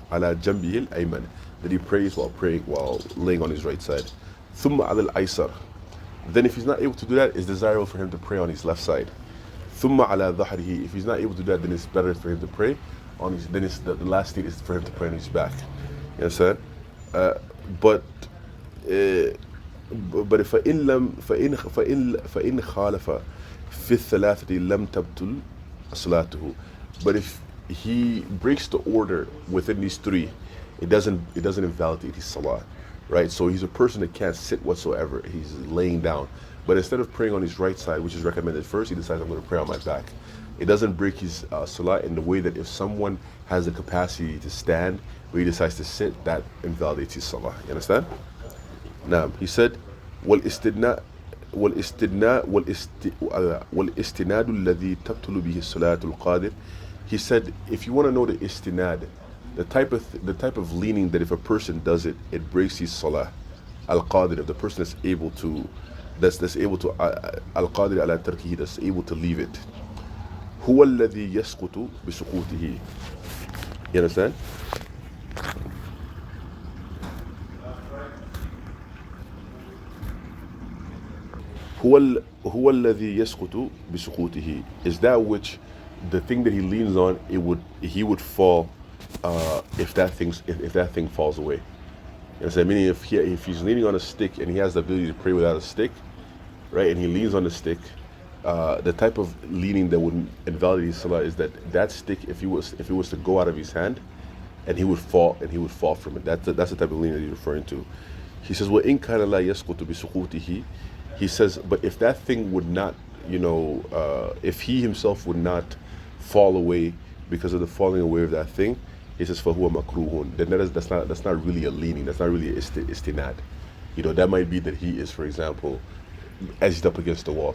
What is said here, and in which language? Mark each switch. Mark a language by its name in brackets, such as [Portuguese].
[Arabic] Ala jambihi al-ayman, [English] that he prays while laying on his right side. [Arabic] Thumma ala al-aysar. [English] Then if he's not able to do that, it's desirable for him to pray on his left side. [Arabic] Thumma ala dhahrihi. [English] If he's not able to do that, then it's better for him to pray on his. Then it's the last state is for him to pray on his back. You understand? But if [Arabic] فإن خالف في الثلاثة لم تبطل صلاته. [English] But if he breaks the order within these three, it doesn't invalidate his salah, right? So he's a person that can't sit whatsoever. He's laying down, but instead of praying on his right side, which is recommended first, he decides I'm going to pray on my back. It doesn't break his salah in the way that if someone has the capacity to stand, but he decides to sit, that invalidates his salah. You understand? Now he said, [Arabic] والاستدناء الذي تبطل به الصلاة القادر. [English] He said, if you want to know the istinad, the type of leaning that if a person does it, it breaks his salah. Al-qadir, if the person is able to, that's able to [Arabic] al-qadir ala tarkihi, [English] that's able to leave it. [Arabic] هو الذي يسقط بسقوطه. [English] You understand? [Arabic] هو الذي يسقط بسقوطه [English] is that which the thing that he leans on, he would fall if that thing falls away. You know, meaning if he's leaning on a stick and he has the ability to pray without a stick, right, and he leans on the stick, the type of leaning that would invalidate his salah is that stick, if it was to go out of his hand, and he would fall from it. That's the type of leaning that he's referring to. He says, [Arabic] وَإِنْ كَانَ لَا يَسْقُطُ بِسُقُوطِهِ. [English] He says, but if that thing would not, if he himself would not fall away because of the falling away of that thing, he says, [Arabic] فَهُوَ مَكْرُوهٌ. [English] Then that's not really a leaning. That's not really istinad. That might be that he is, for example, edged up against the wall.